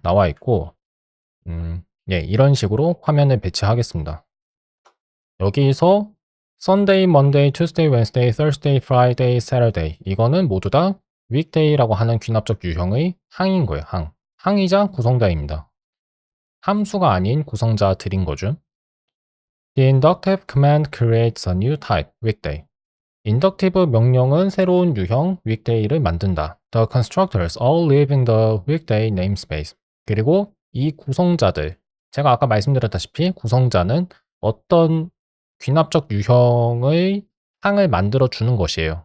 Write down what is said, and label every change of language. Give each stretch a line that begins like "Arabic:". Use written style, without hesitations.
Korean: 나와 있고 예, 이런 식으로 화면을 배치하겠습니다. 여기서 Sunday, Monday, Tuesday, Wednesday, Thursday, Friday, Saturday 이거는 모두 다 weekday라고 하는 귀납적 유형의 항인 거예요. 항이자 구성자입니다. 함수가 아닌 구성자들인 거죠.
English: The inductive command creates a new type, weekday.
Korean: 인덕티브 명령은 새로운 유형 weekday를 만든다.
English: The constructors all live in the weekday namespace.
Korean: 그리고 이 구성자들, 제가 아까 말씀드렸다시피 구성자는 어떤 귀납적 유형의 항을 만들어 주는 것이에요.